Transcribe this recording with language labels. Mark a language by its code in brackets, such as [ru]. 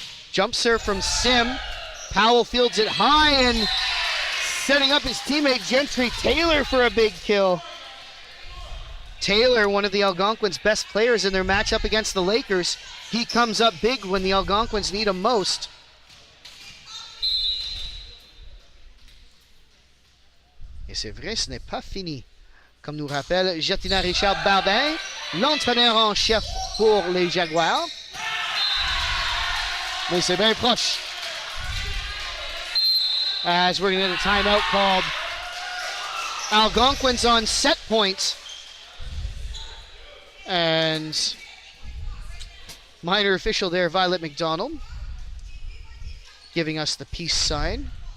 [en] Jump serve from Sim. Powell fields it high and setting up his teammate Gentry Taylor for a big kill. Taylor, one of the Algonquins' best players in their matchup against the Lakers. He comes up big when the Algonquins need him most. [fr] Et c'est vrai, ce n'est pas fini. Comme nous rappelle Jatina Richard Barbin, l'entraîneur en chef pour les Jaguars. Mais c'est bien proche. [en] As we're going to get a timeout called. Algonquins on set points. And minor official there, Violet McDonald, giving us the peace sign.